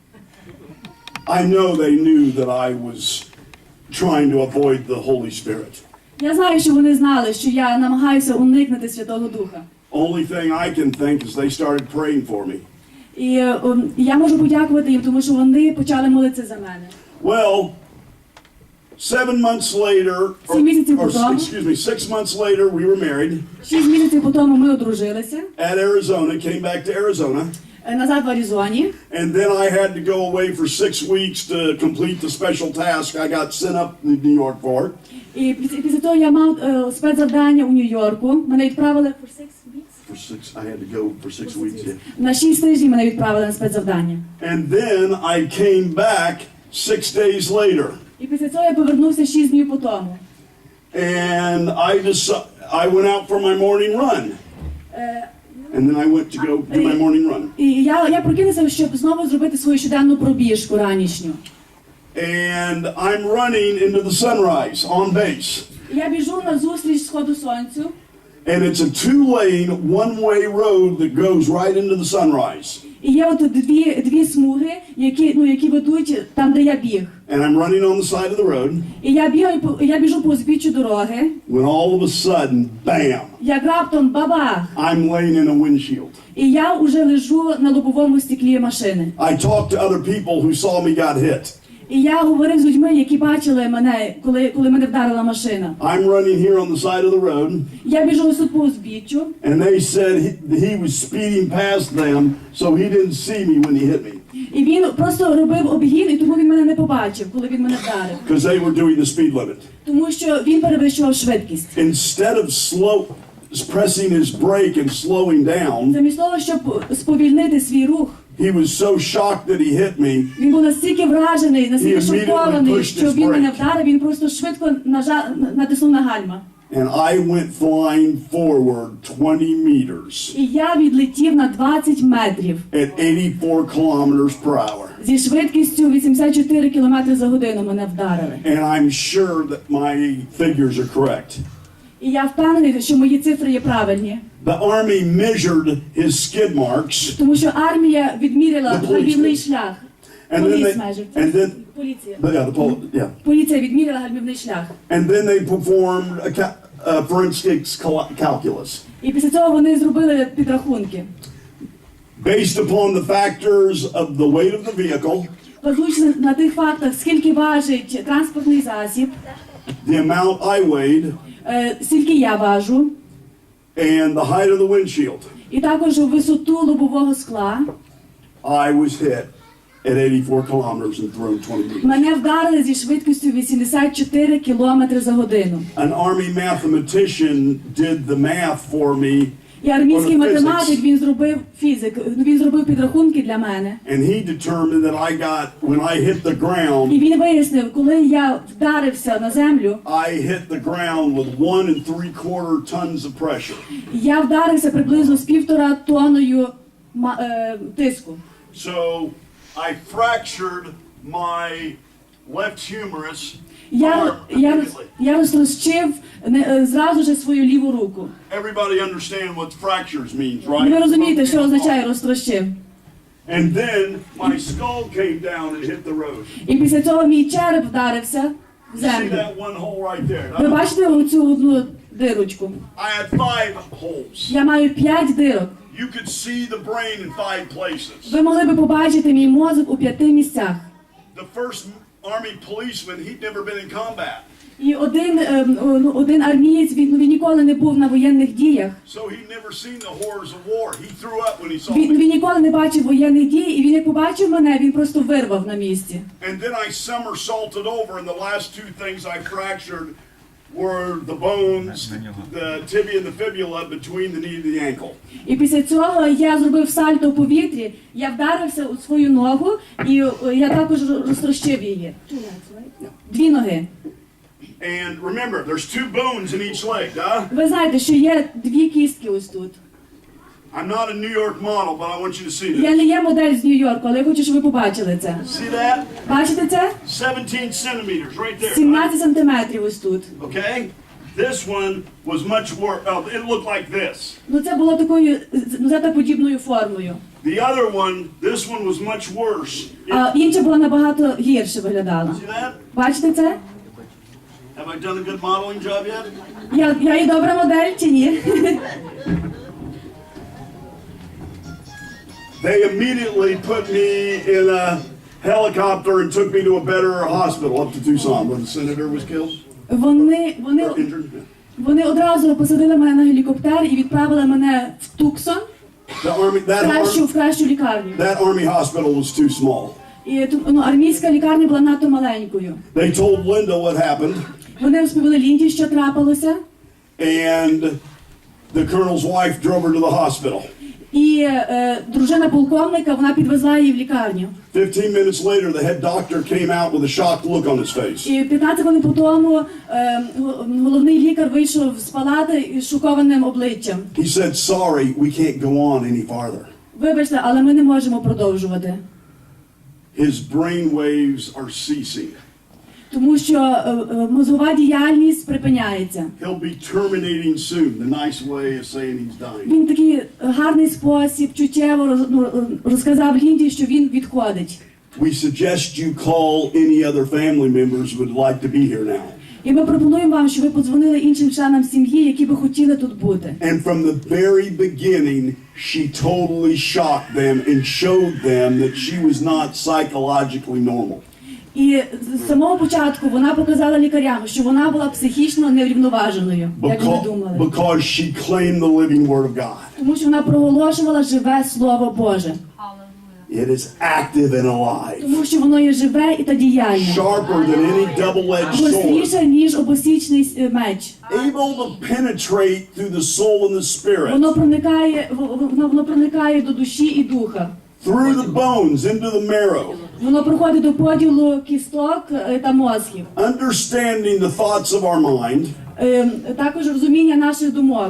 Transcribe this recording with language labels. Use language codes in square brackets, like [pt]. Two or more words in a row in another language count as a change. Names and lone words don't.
[en] I know they knew that I was trying to avoid the Holy Spirit. [uk] Я знаю, що вони знали, що я намагаюся уникнути Святого Духа. [en] Only thing I can think is they started praying for me. [uk] І я можу подякувати їм, тому що вони почали молитися за мене. [en] Well, 7 months later, excuse me, 6 months later, we were married. [uk] 6 місяців по тому ми одружилися. [en] At Arizona, came back to Arizona. [uk] Назад в Аризоні. [en] And then I had to go away for 6 weeks to complete the special task I got sent up to New York for. [uk] І після того я мав спецзавдання у Нью-Йорку. Мене відправили [en] for 6 weeks. I had to go for 6 weeks. Yeah. [uk] На 6 тижнів мене відправили на спецзавдання. [en] And then I came back 6 days later. [uk] І після цього я повернувся 6 днів по тому. [en] And I went out for my morning run. And then I went to go do my morning run. [uk] І я прокинувся, щоб знову зробити свою щоденну пробіжку ранішню. [en] And I'm running into the sunrise on base. [uk] Я біжу на зустріч сходу сонцю. [en] And it's a 2-lane, one-way road that goes right into the sunrise. [uk] І є от дві смуги, які ведуть там, де я біг. [en] And I'm running on the side of the road. [uk] І я біжу по узбіччю дороги. [en] When all of a sudden, bam! [uk] Як раптом бабах! [en] I'm laying in a windshield. [uk] І я уже лежу на лобовому стеклі машини. [en] I talked to other people who saw me got hit. [uk] І я говорив з людьми, які бачили мене, коли мене вдарила машина. [en] I'm running here on the side of the road. [uk] Я біжу ось тут по узбіччю. [en] And they said he was speeding past them, so he didn't see me when he hit me. [uk] І він просто робив обгін, і тому він мене не побачив, коли він мене вдарив. [en] Because they were doing the speed limit. [uk] Тому що він перевищував швидкість. [en] Instead of pressing his brake and slowing down, [uk] Замість того, щоб сповільнити свій рух, [en] he was so shocked that he hit me. [uk] Він був настільки вражений, настільки шокований, що він мене вдарив, він просто швидко натиснув на гальма. [en] And I went flying forward 20 meters [uk] І я відлетів на 20 метрів [en] at 84 kilometers per hour. [uk] зі швидкістю 84 км за годину мене вдарили. [en] And I'm sure that my figures are correct. [uk] І я впевнений, що мої цифри є правильні. [en] The army measured his skid marks. [uk] Тому що армія відміряла [en] The police [uk] гальмівний [en] did. [uk] шлях. [en] And then Police they, measured. and then, [uk] Поліція. [en] yeah. [uk] Поліція відміряла гальмівний шлях. [en] And then they performed forensics calculus. [uk] І після цього вони зробили підрахунки. [en] Based upon the factors of the weight of the vehicle, [uk] Базуючи на тих фактах, скільки важить транспортний засіб, [en] the amount I weighed, [uk] скільки я важу, [en] and the height of the windshield, [uk] і також висоту лобового скла, [en] I was hit at 84 kilometers and thrown 20 meters. [uk] мене вдарили зі швидкістю 84 км за годину. [en] An army mathematician did the math for me, [uk] І армійський [en] On the [uk] математик, [en] physics. [uk] він зробив він зробив підрахунки для мене. [en] and he determined that I got, when I hit the ground, [uk] І він вияснив, коли я вдарився на землю, [en] I hit the ground with 1 3/4 tons of pressure. [uk] я вдарився приблизно з 1,5 тонною тиску. [en] So I fractured my left humerus [uk] Я [en] immediately. [uk] розтрощив зразу ж свою ліву руку. [en] Everybody understand what fractures means, [uk] Ви [en] right? [uk] розумієте, що означає розтрощив? [en] And then my skull came down and hit the road. [uk] І після цього мій череп вдарився в [en] You see [uk] землю. [en] that one hole right there? [uk] Ви бачите оцю одну дирочку? [en] I had 5 holes. [uk] Я маю 5 дирок. [en] You could see the brain in 5 places. [uk] Ви могли би побачити мій мозок у 5 місцях. [en] The first army policeman, he'd never been in combat. [uk] І один армієць, він ніколи не був на воєнних діях. [en] So he'd never seen the horrors of war. He threw up when he saw [uk] Він [en] me. [uk] ніколи не бачив воєнних дій, і він як побачив мене, він просто вирвав на місці. [en] And then I somersaulted over, and the last 2 things I fractured were the bones, the tibia and the fibula between the knee and the ankle. [uk] І після цього я зробив сальто в повітрі, я вдарився у свою ногу, і я також розтрощив її. 2 ноги. [en] And remember, there's 2 bones in each leg, huh? [uk] Ви знаєте, що є 2 кістки ось тут. [en] I'm not a New York model, but I want you to see [uk] Я [en] this. [uk] не є модель з Нью-Йорку, але я хочу, щоб ви побачили це. [en] See that? [uk] Бачите це? [en] 17 centimeters right there. [uk] 17 сантиметрів ось тут. [en] Okay? This one was much worse. It looked like this. [uk] Ну це було такою зетаподібною формою. [en] The other one, this one was much worse. [uk] А інша була набагато гірше виглядала. [en] See that? [uk] Бачите це? [en] Have I done a good modeling job yet? [uk] Я і добра модель чи ні? [en] They immediately put me in a helicopter and took me to a better hospital up to Tucson where the senator was killed or injured. [uk] Вони одразу посадили мене на гелікоптер і відправили мене в Туксон, в кращу лікарню. [en] That army hospital was too small. [uk] І армійська лікарня була надто маленькою. [en] They told Linda what happened, [uk] Вони розповіли Лінді, що трапилося, [en] and the colonel's wife drove her to the hospital. [uk] і дружина полковника, вона підвезла її в лікарню. [en] 15 minutes later, the head doctor came out with a shocked look on his face. [uk] І 15 хвилин по тому головний лікар вийшов з палати із шокованим обличчям. [en] He said, "Sorry, we can't go on any farther." [uk] Вибачте, але ми не можемо продовжувати. [en] His brain waves are ceasing. [uk] Тому що мозгова діяльність припиняється. [en] He'll be terminating soon. The nice way of saying he's dying. [uk] Він такий гарний спосіб, чуттєво розказав Лінді, що він відходить. [en] We suggest you call any other family members who would like to be here now. [uk] І ми пропонуємо вам, щоб ви подзвонили іншим членам сім'ї, які би хотіли тут бути. [en] And from the very beginning, she totally shocked them and showed them that she was not psychologically normal. [uk] І з самого початку вона показала лікарям, що вона була психічно неврівноваженою, як вони думали. [en] Because she claimed the living word of God. [uk] Тому що вона проголошувала живе Слово Боже. [en] It is active and alive. [uk] Тому що воно є живе і та діяльне. [en] Sharper than any double-edged sword. [uk] Гостріше, ніж обосічний меч. [en] Able to penetrate through the soul and the spirit. [uk] Воно проникає до душі і духа. [en] through the bones into the marrow, [uk] Воно проходить до поділу кісток та мозків. [en] understanding the thoughts of our mind [uk] Також розуміння наших думок